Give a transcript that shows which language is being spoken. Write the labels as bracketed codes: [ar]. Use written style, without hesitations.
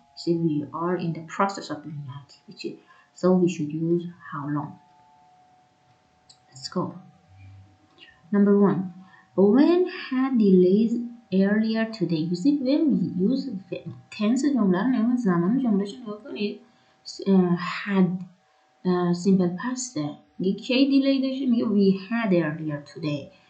[en] See, we are in the process of doing that activity. So we should use how long. Let's go. Number one, when had delays earlier today. You see, when we use tense [fa] جمله رو نگاه زمان جملهش رو نگاه کنید. [en] had simple past [fa] میگه کی دیلی داشته میگه [en] we had earlier today.